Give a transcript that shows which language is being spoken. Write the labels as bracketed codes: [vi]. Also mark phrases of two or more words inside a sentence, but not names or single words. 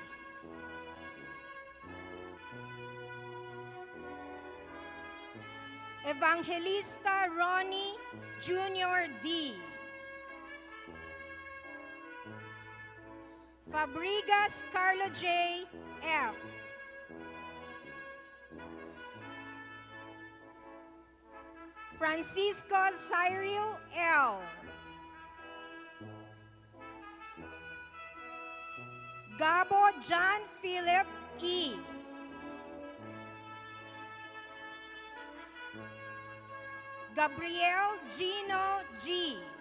[tl] Evangelista Ronnie Jr. D. Fabrigas Carlo J. F. Francisco Cyril L. Gabo John Philip E. Gabriel Gino G.